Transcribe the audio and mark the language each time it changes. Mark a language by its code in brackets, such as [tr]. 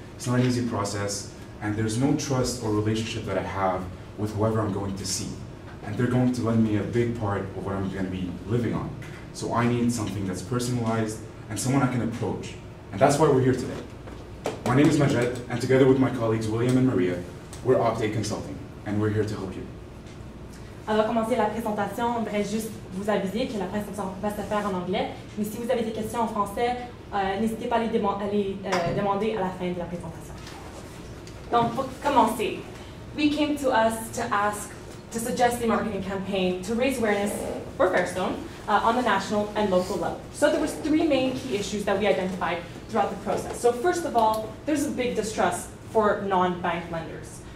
[en] It's not an easy process, and there's no trust or relationship that I have with whoever I'm going to see. And they're going to lend me a big part of what I'm going to be living on. So I need something that's personalized and someone I can approach. And that's why we're here today. My name is Majed, and together with my colleagues William and Maria, we're Optake Consulting, and we're here to help you. [fr] Avant de commencer la présentation, on voudrait juste vous aviser que la présentation va se faire en anglais. Mais si vous avez des questions en français, n'hésitez pas à les demander à la fin de la présentation. Donc, pour commencer, [en] we came to us to suggest a marketing campaign to raise awareness for Fairstone on the national and local level. So there was 3 main key issues that we identified throughout the process. So first of all, there's a big distrust for non-bank lenders.